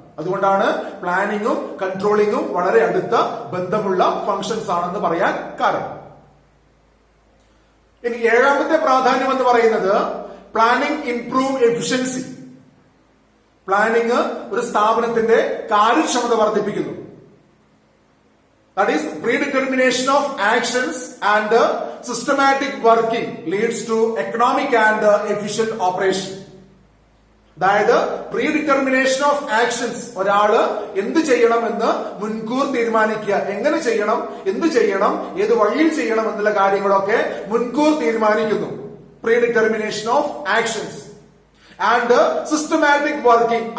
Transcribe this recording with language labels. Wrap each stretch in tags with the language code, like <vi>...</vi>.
<ml>അതുകൊണ്ടാണ് പ്ലാനിങ്ങും കൺട്രോളിങ്ങും വളരെ അടുത്ത ബന്ധമുള്ള ഫങ്ഷൻസ് ആണെന്ന് പറയാൻ കാരണം. ഇനി 7ാമത്തെ പ്രാധാന്യം എന്ന് പറയുന്നത്</ml> <en>Planning improve efficiency.</en> <ml>പ്ലാനിംഗ് ഒരു സ്ഥാപനത്തിന്റെ കാര്യക്ഷമത വർദ്ധിപ്പിക്കുന്നു.</ml> <en>That is, predetermination of actions and systematic working leads to economic and efficient operation.</en> <ml>അതായത്</ml> <en>predetermination of actions,</en> <ml>ഒരാള് എന്ത് ചെയ്യണമെന്ന് മുൻകൂർ തീരുമാനിക്കുക. എങ്ങനെ ചെയ്യണം, എന്ത് ചെയ്യണം, ഏത് വഴിയിൽ ചെയ്യണം എന്നുള്ള കാര്യങ്ങളൊക്കെ മുൻകൂർ തീരുമാനിക്കുന്നു.</ml> <en>Predetermination of actions and systematic working.</en>